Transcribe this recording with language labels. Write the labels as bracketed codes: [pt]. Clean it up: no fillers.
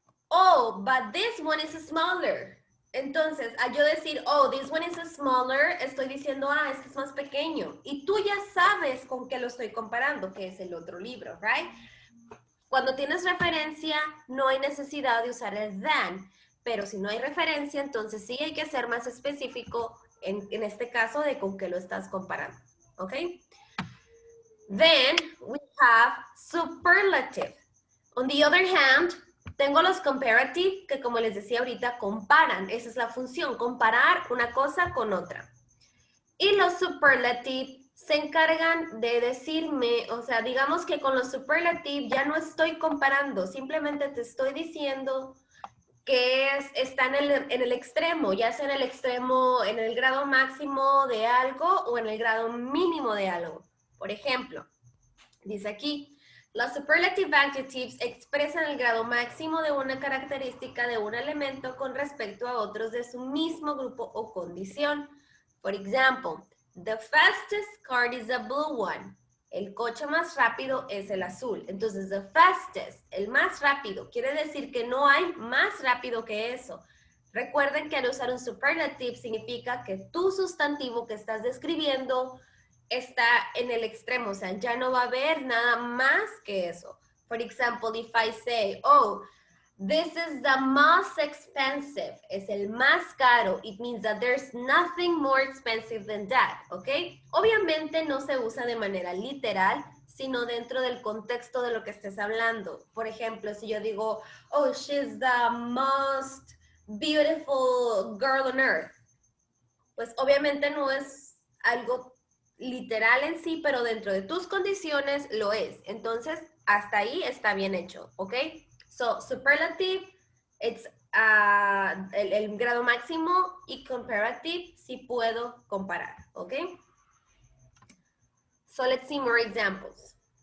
[en] oh, but this one is smaller. [es] Entonces, al yo decir, [en] oh, this one is smaller, [es] estoy diciendo, ah, este es más pequeño. Y tú ya sabes con qué lo estoy comparando, que es el otro libro, right? Cuando tienes referencia, no hay necesidad de usar el than. Pero si no hay referencia, entonces sí hay que ser más específico en este caso de con qué lo estás comparando, ¿ok? [en] Then we have superlative. [es] On the other hand, tengo los comparative que, como les decía ahorita, comparan. Esa es la función, comparar una cosa con otra. Y los superlative se encargan de decirme, o sea, digamos que con los superlative ya no estoy comparando, simplemente te estoy diciendo que está en el extremo, ya sea en el extremo, en el grado máximo de algo o en el grado mínimo de algo. Por ejemplo, dice aquí, los superlative adjectives expresan el grado máximo de una característica de un elemento con respecto a otros de su mismo grupo o condición. [en] For example, the fastest car is a blue one. [es] El coche más rápido es el azul. Entonces, the fastest, el más rápido, quiere decir que no hay más rápido que eso. Recuerden que al usar un superlative significa que tu sustantivo que estás describiendo está en el extremo, o sea, ya no va a haber nada más que eso. [en] For example, if I say, oh, this is the most expensive, [es] es el más caro, [en] it means that there's nothing more expensive than that, ¿ok? [es] Obviamente no se usa de manera literal, sino dentro del contexto de lo que estés hablando. Por ejemplo, si yo digo, [en] oh, she's the most beautiful girl on earth, [es] pues obviamente no es algo literal en sí, pero dentro de tus condiciones lo es. Entonces, hasta ahí está bien hecho, ¿ok? So, superlative, it's el grado máximo, y comparative, sí puedo comparar, ¿ok? [en] So, let's see more examples.